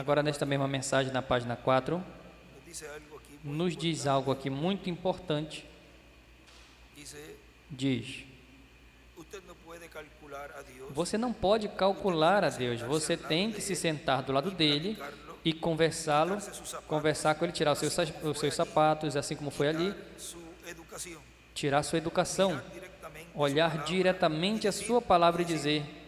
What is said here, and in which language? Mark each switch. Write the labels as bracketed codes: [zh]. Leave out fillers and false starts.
[pt] Agora, nesta mesma mensagem, na página 4, [es] nos dice algo aquí muy [pt] nos diz algo aqui muito importante. [es] dice, [pt] Diz, [es] usted no puede calcular a Dios, [pt] você não pode calcular a Deus, você tem que se sentar do lado dele e conversar com ele, tirar os seus sapatos, assim como foi ali, [es] su educación, [pt] tirar sua educação, [es] directamente [pt] olhar diretamente a sua palavra e dizer,